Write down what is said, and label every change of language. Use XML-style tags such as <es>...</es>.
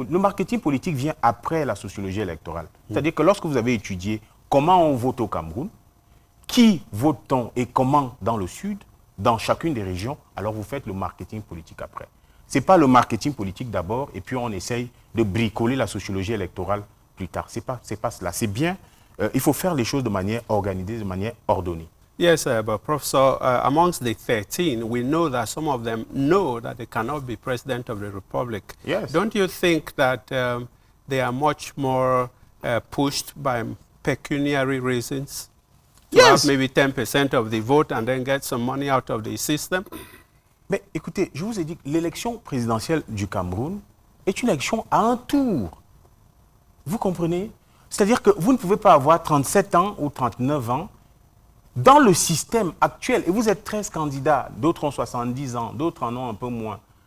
<fr>Le marketing politique vient après la sociologie électorale. C'est-à-dire que lorsque vous avez étudié comment on vote au Cameroun, qui vote-t-on et comment dans le Sud, dans chacune des régions, alors vous faites le marketing politique après. Ce n'est pas le marketing politique d'abord, et puis on essaye de bricoler la sociologie électorale plus tard. Ce n'est pas cela. C'est bien, il faut faire les choses de manière organisée, de manière ordonnée.</fr> <en>Yes, but Professor, amongst the 13, we know that some of them know that they cannot be president of the Republic. Yes. Don't you think that they are much more pushed by pecuniary reasons? To have maybe 10% of the vote and then get some money out of the system?</en> <fr>Mais écoutez, je vous ai dit que l'élection présidentielle du Cameroun est une élection à un tour. Vous comprenez? C'est-à-dire que vous ne pouvez pas avoir 37 ans ou 39 ans dans le système actuel. Et vous êtes 13 candidats, d'autres ont 70 ans, d'autres en ont un peu moins.</fr>